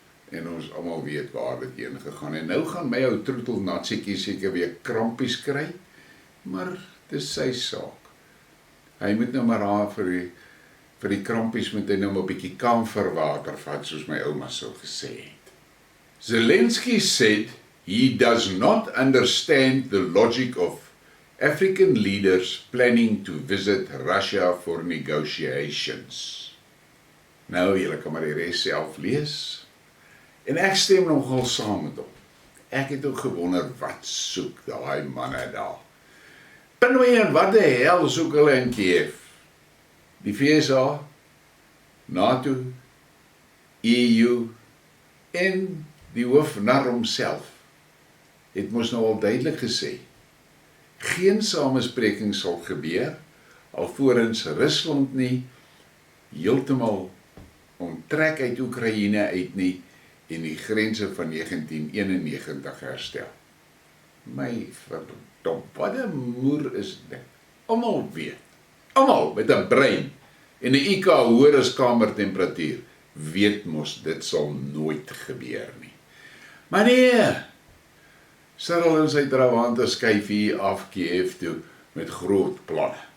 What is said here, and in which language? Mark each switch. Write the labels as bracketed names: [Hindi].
[Afrikaans] En ons almal weet waar dit heen gegaan. En nou gaan my ou troetel natsiekie seker weer krampies kry, maar dis sy saak. Hy moet nou maar daar vir die krampies moet hy nou maar 'n bietjie kamferwater vat, soos my ouma sou gesê het. [English] Zelensky said he does not understand the logic of African leaders planning to visit Russia for negotiations. [Afrikaans] Nou, julle kan maar die res self lees. En ek stem nogal saam met hom. Ek het ook gewonder, wat soek daai manne daar? En wat die hel soek hulle in Kiev? Die VSA, NATO, EU en die hoofnar homself het mos nou al duidelik gesê, geen samespreking sal gebeur, alvorens Rusland nie heeltemal onttrek uit Oekraïne uit nie en die grense van 1991 herstel. My verdom, wat 'n moer is dit? Almal weet, almal met 'n brein en 'n IQ hoër as kamertemperatuur, weet mos dit sal nooit gebeur nie. Maar nee, Cyril en sy trawante skuif hier af Kiev toe met groot planne.